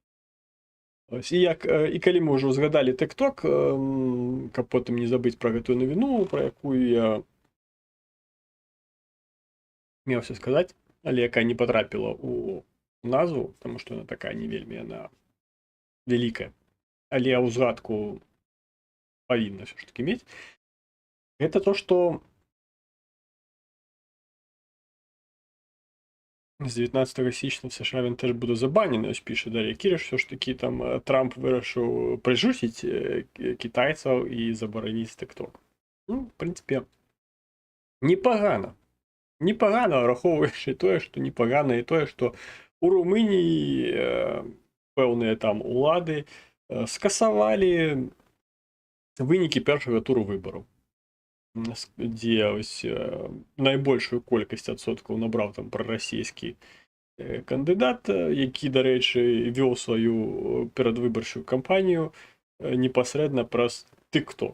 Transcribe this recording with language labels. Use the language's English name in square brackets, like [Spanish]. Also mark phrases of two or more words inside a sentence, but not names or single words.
[Belarusian] І калі мы ўжо згадалі ТикТок, каб потым не забыць пра гэтую навіну, пра якую я меўся сказаць, але якая не патрапіла ў назву, таму што яна такая не вельмі яна вялікая, але ў згадку павінна ўсё ж такі мець. Гэта то, што [Ukrainian] з 19 січня в США він теж буде забанений, ось пише Дар'я Кіріш, все ж таки там Трамп вирішив прижусить китайців і заборонити TikTok. Ну, в принципі, непогано. Непогано, враховуючи [Belarusian] тое, што непогано, і тое, што у Румыніі пэўныя там улады скасавалі вынікі першага туру выбараў, дзе ось найбольшую колькасць адсоткаў набраў там прарасійскі кандыдат, які, дарэчы, вёў сваю перадвыбарчую кампанію непасрэдна праз TikTok.